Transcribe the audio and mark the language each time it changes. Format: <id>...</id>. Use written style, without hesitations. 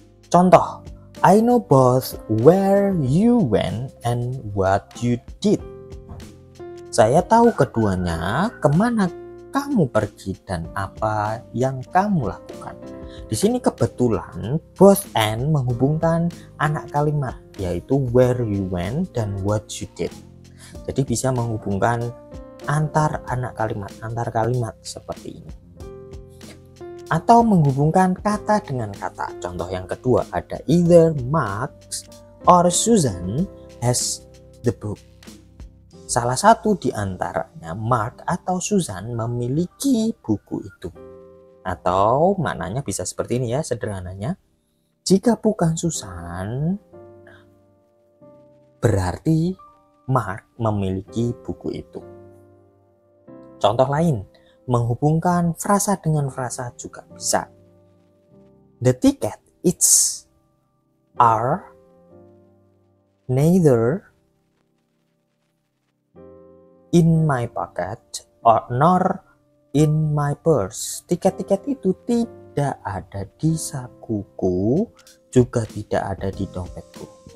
<en>Contoh, I know both where you went and what you did.</en> <id>Saya tahu keduanya, kemana kamu pergi dan apa yang kamu lakukan. Di sini kebetulan both and menghubungkan anak kalimat, yaitu</id> <en>where you went</en> <id>dan</id> <en>what you did.</en> <id>Jadi bisa menghubungkan antar kalimat seperti ini. Atau menghubungkan kata dengan kata. Contoh yang kedua ada</id> <en>either Mark or Susan has the book.</en> <id>Salah satu di antaranya, Mark atau Susan, memiliki buku itu. Atau maknanya bisa seperti ini ya, sederhananya. Jika bukan Susan, berarti Mark memiliki buku itu. Contoh lain, menghubungkan frasa dengan frasa juga bisa.</id> <en>The ticket, it's, are, neither in my pocket or nor in my purse.</en> <id>Tiket-tiket itu tidak ada di sakuku, juga tidak ada di dompetku.</id>